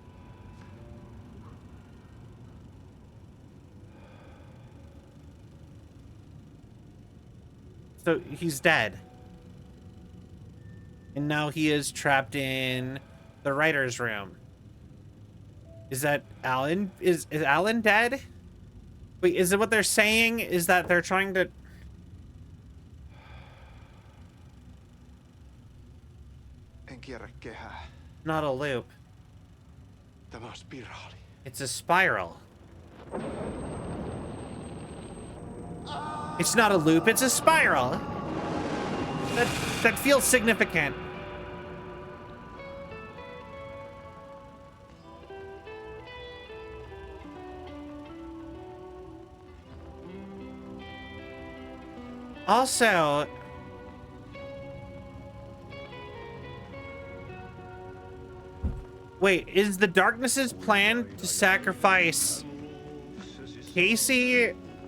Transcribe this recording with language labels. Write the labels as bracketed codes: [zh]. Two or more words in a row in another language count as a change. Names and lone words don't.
[en] So he's dead. And now he is trapped in the writer's room. Is that Alan? Is Alan dead? Wait, is it what they're saying? Is that they're trying to... [fi] En kierrä kehää. [en] Not a loop. [fi] Tämä spiraali. [en] It's a spiral. It's not a loop, it's a spiral. That feels significant. Also, wait, is the Darkness's plan to sacrifice Casey?